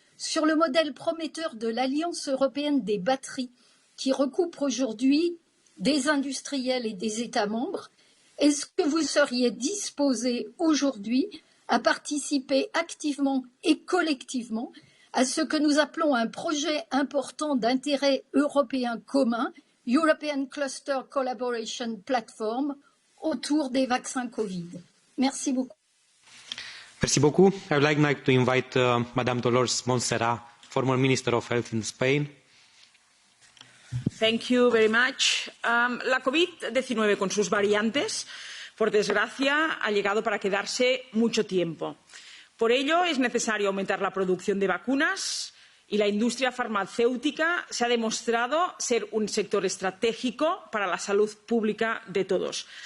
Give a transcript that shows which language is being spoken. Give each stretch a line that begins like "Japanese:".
French: Sur le modèle prometteur de l'Alliance européenne des batteries, qui recoupe aujourd'hui des industriels et des États membres, est-ce que vous seriez disposé aujourd'hui à participer activement et collectivement à ce que nous appelons un projet important d'intérêt européen commun, European Cluster Collaboration Platform, autour des vaccins Covid? Merci beaucoup. Merci beaucoup.
English: I would like to invite Madame Dolores Montserrat, former Minister of Health in Spain. Thank you very much.
Spanish: La COVID-19 con sus variantes, por desgracia, ha llegado para quedarse mucho tiempo. Por ello, es necesario aumentar la producción de vacunas y la industria farmacéutica se ha demostrado ser un sector estratégico para la salud pública de todos.